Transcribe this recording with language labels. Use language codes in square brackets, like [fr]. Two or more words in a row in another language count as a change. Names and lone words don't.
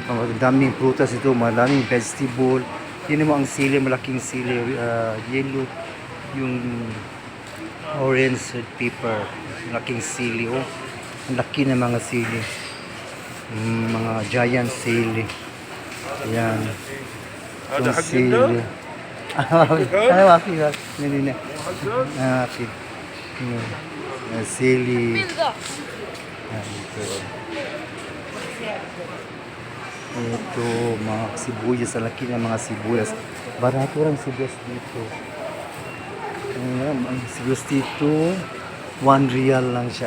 [tl] Daming prutas ito, maraming vegetable. Yun naman ang sili, malaking sili. [en] Yellow. Yung orange pepper. [tl] Malaking sili. Oh. Ang laki na mga sili. Mga giant sili. Ayan. [ar] هذا حق [tl] sili. [ar] النار؟ ما في sili. [tl] Ito, mga sibuyas. Ang laki ng mga sibuyas. Barato lang sibuyas dito. Ang sibuyas dito, 1 real lang siya.